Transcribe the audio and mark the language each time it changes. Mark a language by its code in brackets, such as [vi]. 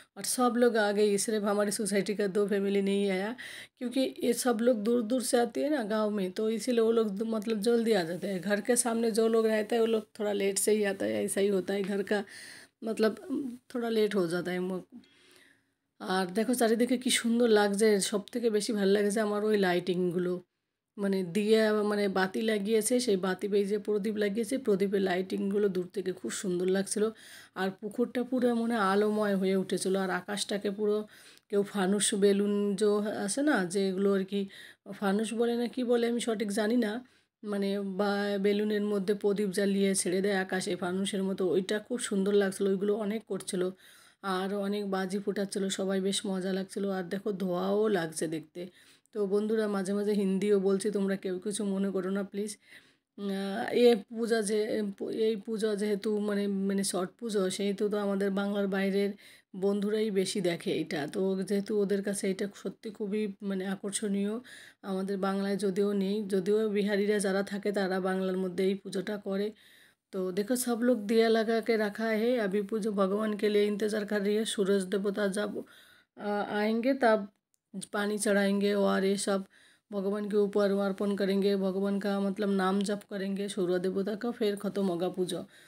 [hi] और सब लोग आ गए, सिर्फ हमारी सोसाइटी का 2 फैमिली नहीं आया, क्योंकि ये सब लोग दूर दूर से आती है ना गांव में, तो इसीलिए वो लोग मतलब जल्दी आ जाते हैं। घर के सामने जो लोग रहते हैं वो लोग थोड़ा लेट से ही आता है, ऐसा ही होता है घर का, मतलब थोड़ा लेट हो जाता है। [bn] আর দেখো চারিদিকে কি সুন্দর লাগছে। সবথেকে বেশি ভালো লাগছে আমার ওই লাইটিংগুলো, মানে দিয়ে মানে বাতি লাগিয়েছে, সেই বাতি এই যে প্রদীপ লাগিয়েছে, প্রদীপের লাইটিংগুলো দূর থেকে খুব সুন্দর লাগছিল। আর পুকুরটা পুরো মানে আলোময় হয়ে উঠেছিল। আর আকাশটাকে পুরো কেউ ফানুস বেলুন যে আছে না, যেগুলো আর কি ফানুস বলে না কি বলে আমি সঠিক জানি না, মানে বা বেলুনের মধ্যে প্রদীপ জ্বালিয়ে ছেড়ে দেয় আকাশে ফানুসের মতো, ওইটা খুব সুন্দর লাগছিলো। ওইগুলো অনেক করছিল আর অনেক বাজি ফুটাচ্ছিল, সবাই বেশ মজা লাগছিল। আর দেখো ধোঁয়াও লাগছে দেখতে। তো বন্ধুরা মাঝে মাঝে হিন্দিও বলছি, তোমরা কেউ কিছু মনে করো না প্লিজ। এ পূজা যে এই পূজা যেহেতু মানে মানে ছট পুজো, সেহেতু তো আমাদের বাংলার বাইরের বন্ধুরাই বেশি দেখে এটা, তো যেহেতু ওদের কাছে এটা সত্যি খুবই মানে আকর্ষণীয়। আমাদের বাংলায় যদিও নেই, যদিও বিহারিরা যারা থাকে তারা বাংলার মধ্যে এই পুজোটা করে। [hi] तो देखो सब लोग दिया लगा के रखा है, अभी पूजो भगवान के लिए इंतज़ार कर रही है। सूरज देवता जब आएंगे तब पानी चढ़ाएंगे और ये सब भगवान के ऊपर अर्पण करेंगे, भगवान का मतलब नाम जप करेंगे सूर्य देवता का, फिर ख़त्म होगा पूजा।